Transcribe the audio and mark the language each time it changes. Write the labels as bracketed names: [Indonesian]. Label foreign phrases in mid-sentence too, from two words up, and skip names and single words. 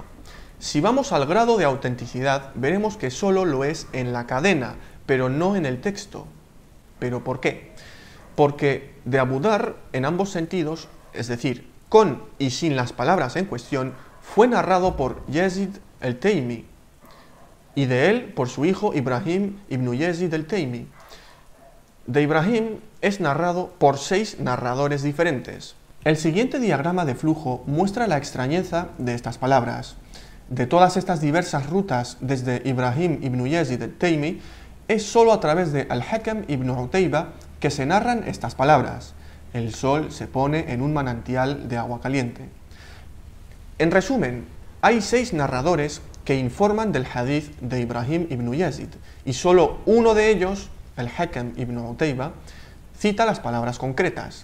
[Spanish] Si vamos al grado de autenticidad, veremos que solo lo es en la cadena, pero no en el texto. ¿Pero por qué? Porque de Abu Dhar, en ambos sentidos, es decir, con y sin las palabras en cuestión, fue narrado por Yazid al-Taymi, y de él por su hijo Ibrahim ibn Yazid al-Taymi. De Ibrahim es narrado por 6 narradores diferentes. El siguiente diagrama de flujo muestra la extrañeza de estas palabras. De todas estas diversas rutas desde Ibrahim ibn Yazid al-Taymi, es solo a través de Al-Hakam ibn Utayba que se narran estas palabras. El sol se pone en un manantial de agua caliente. En resumen, hay 6 narradores que informan del hadith de Ibrahim ibn Yazid, y solo uno de ellos, Al-Hakam ibn Utayba, cita las palabras concretas.